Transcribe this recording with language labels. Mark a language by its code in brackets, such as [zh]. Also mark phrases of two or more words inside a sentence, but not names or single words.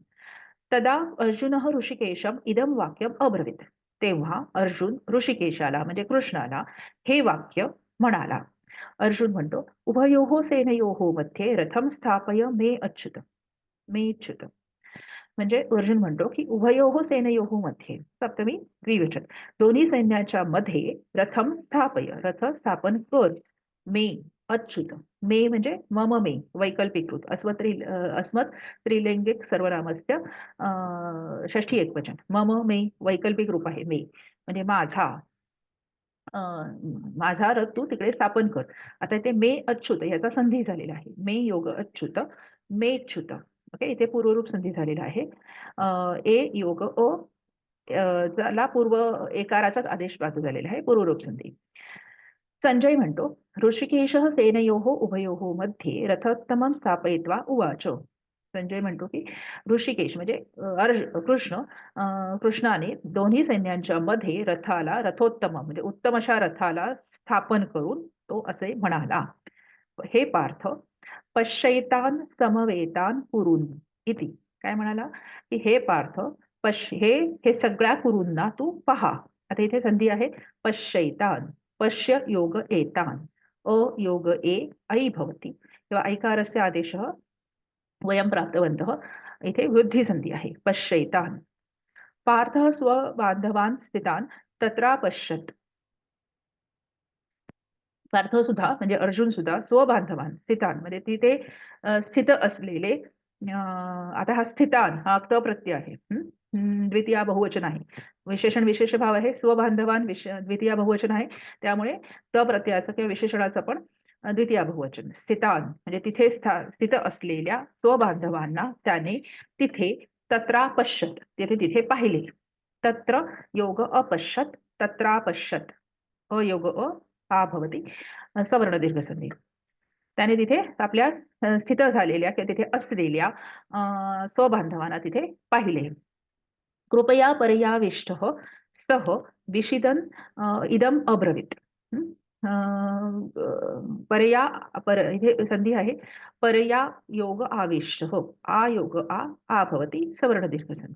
[sa] तदा अर्जुनः ऋषिकेशम इदम वाक्यम अब्रवीत. [mr] तेव्हा अर्जुन ऋषिकेशाला म्हणजे कृष्णाला हे वाक्य म्हणाला. अर्जुन म्हणतो [sa] उभयोः सेनयोः मध्ये रथम स्थापय मे अच्युत मेच्युत. [mr] म्हणजे अर्जुन म्हणतो की [sa] उभयोः सेनयोः मध्ये [mr] सप्तमी द्विवचन दोन्ही सैन्याच्या मध्ये [sa] रथम स्थापय [mr] रथ स्थापन कर मे अच्युत मे म्हणजे मम मे वैकल्पिक रूप [sa] अस्मत् स्त्रीलिंगिक सर्वनामस्य षष्ठी एकवचन [mr] मम मे वैकल्पिक रूप आहे मे म्हणजे माझा माझा रथ तू तिकडे स्थापन कर. आता इथे मे अच्युत याचा संधी झालेला आहे. [sa] मे योग अच्युत मेच्युत. [mr] ओके इथे पूर्वरूप संधी झालेला आहे. ए योग ला पूर्व एकाराचाच आदेश प्राप्त झालेला आहे पूर्वरूप संधी. संजय म्हणतो [sa] ऋषिकेश सेनयोः उभयोः मध्ये रथोत्तमं स्थापयित्वा उवाच. [mr] संजय म्हणतो की ऋषिकेश म्हणजे कृष्णाने दोन्ही सैन्यांच्या मध्ये रथोत्तम म्हणजे उत्तम अशा रथाला स्थापन करून तो असे म्हणाला. [sa] हे पार्थ पश्यैतान समवेतान कुरुन इति. [mr] काय म्हणाला की हे पार्थ हे सगळ्या कुरूंना तू पहा. आता इथे संधी आहे [sa] पश्यैतान पश्य योग एतान अ योग ऐ भवति किंवा ऐकारस्य आदेशः वयं प्राप्तवन्तः. [mr] इथे वृद्धी संधी आहे पश्यैतान. [sa] पार्थः स्वबांधवान् स्थितान् तत्रापश्यत्. [mr] पार्थ सुद्धा म्हणजे अर्जुन सुद्धा [sa] स्वबांधवान स्थितान [mr] म्हणजे तिथे स्थित असलेले आता हा स्थितान हा क्त प्रत्यय आहे. द्वितीया बहुवचन आहे. विशेषण विशेष भाव आहे. स्वबांधवान द्वितीया बहुवचन आहे. त्यामुळे क प्रत्ययाचं किंवा विशेषणाचं पण द्वितीया बहुवचन. स्थितान म्हणजे तिथे स्थित असलेल्या स्वबांधवांना त्याने तिथे तत्रापश्यत तिथे पाहिले. [sa] तत्र योग अपश्यत तत्रापश्यत अयोग आ भवती सवर्ण दीर्घ संधी. [mr] त्याने तिथे आपल्या स्थित झालेल्या किंवा तिथे असलेल्या स्वबांधवांना तिथे पाहिले. [sa] कृपया पर्याविष्ट सह विषिदन इदम अब्रवीत. [mr] इथे संधी आहे [sa] पर्या योग आविष्ट आ योग आ भवती सवर्ण दीर्घ संधी.